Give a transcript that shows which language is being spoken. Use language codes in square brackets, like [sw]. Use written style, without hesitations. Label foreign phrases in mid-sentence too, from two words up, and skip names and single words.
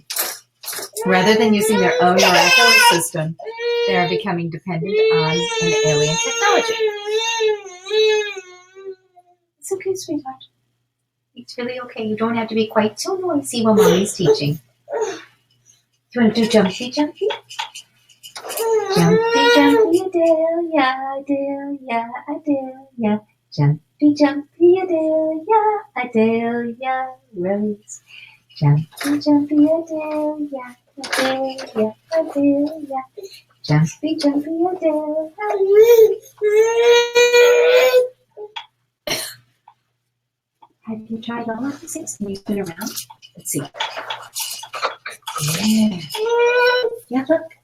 [en] Rather than using their own miraculous system, they are becoming dependent on an alien technology. It's okay, sweetheart. It's really okay. You don't have to be quite so noisy when mommy's teaching. Do you want to do jumpy, jumpy? Jumpy, jumpy, Adelia, Adelia, Adelia. Jumpy, jumpy, Adelia, Adelia Rose. Jumpy, jumpy, Adelia, Adelia, Adelia. Jumpy, jumpy, Adelia. Have you tried all of the 6? Can you spin around? Let's see. Yeah. Yeah, look.